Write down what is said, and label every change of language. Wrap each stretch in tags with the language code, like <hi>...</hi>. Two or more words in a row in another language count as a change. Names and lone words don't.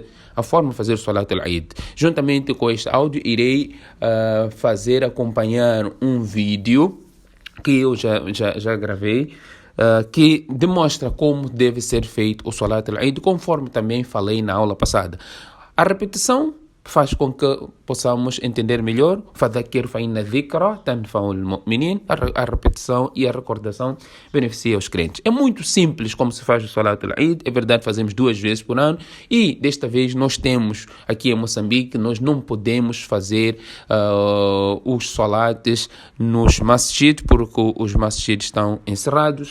<pt>A forma de fazer o</pt> <ar>صلاة العيد.</ar> <pt>Juntamente com este áudio, irei acompanhar um vídeo que eu já gravei, que demonstra como deve ser feito o</pt> <ar>صلاة العيد,</ar> <pt>conforme também falei na aula passada. A repetição faz com que possamos entender melhor.</pt> <ar>فذكر فإن الذكرى تنفع المؤمنين.</ar> <pt>A repetição e a recordação beneficia os crentes. É muito simples como se faz o</pt> <ar>صلاة العيد.</ar> <pt>É verdade, fazemos 2 vezes por ano e desta vez nós temos aqui em Moçambique, nós não podemos fazer os salates nos masjid porque os masjid estão encerrados.</pt>